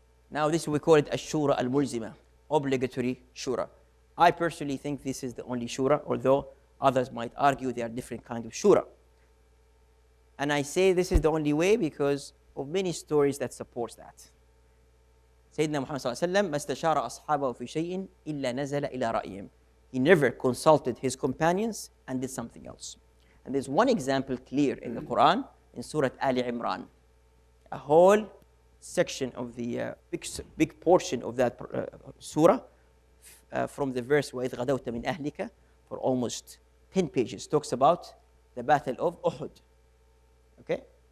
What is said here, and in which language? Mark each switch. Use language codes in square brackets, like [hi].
[en] Now, this we call it a shura al-mulzima, obligatory shura. I personally think this is the only shura, although others might argue there are different kinds of shura. And I say this is the only way because of many stories that supports that. [ar] Sayyidina Muhammad sallallahu alaihi wasallam ما استشار أصحابه في شيء إلا نزل إلى رأيهم. [en] He never consulted his companions and did something else. And there's one example clear in the Quran, in Surah Ali Imran. A whole section of the big portion of that surah, from the verse [ar] وَإِذْ غَدَوْتَ مِنْ أَهْلِكَ, [en] for almost 10 pages, talks about the battle of Uhud. Okay?